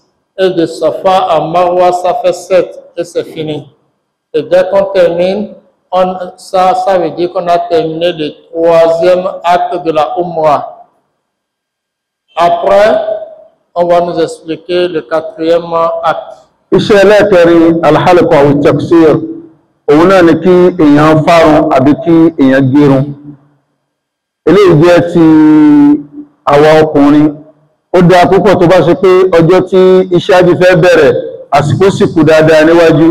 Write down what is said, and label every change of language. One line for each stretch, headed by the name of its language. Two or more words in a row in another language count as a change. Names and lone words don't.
French: Et de Safa à Marwa, ça fait 7. Et c'est fini. Et dès qu'on termine, ça veut dire qu'on a terminé le 3e acte de la Umrah. Après, on va nous expliquer le 4e acte.
Yoruba: Iṣẹ́ ẹlẹ́ẹ̀kẹrin
Arabic: الحلق والتقصير,
Yoruba: òun náà ni kí èèyàn fárun àbí kí èèyàn gérun. Eléyìí jẹ́ ti àwa ọkùnrin. Ó dáa púpọ̀ tó bá ṣe pé ọjọ́ tí iṣẹ́ hajj fẹ́ bẹ̀rẹ̀, àsìkò sì kù dáadáa níwájú.